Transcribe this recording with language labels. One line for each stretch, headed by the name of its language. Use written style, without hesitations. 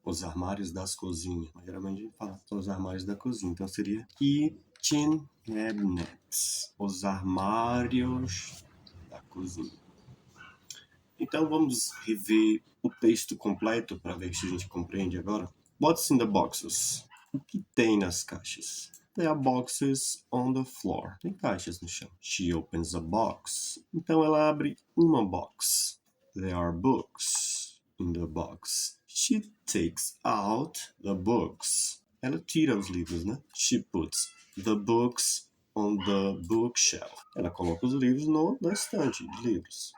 Portuguese: Os armários das cozinhas. Mas geralmente a gente fala só os armários da cozinha. Então seria kitchen cabinets, os armários da cozinha. Então vamos rever o texto completo para ver se a gente compreende agora.
English: What's in the boxes?
Portuguese: O que tem nas caixas?
English: There are boxes on the floor.
Portuguese: Tem caixas no chão.
English: She opens a box.
Portuguese: Então ela abre uma box.
English: There are books in the box. She takes out the books.
Portuguese: Ela tira os livros, né?
English: She puts the books on the bookshelf.
Portuguese: Ela coloca os livros na estante de livros.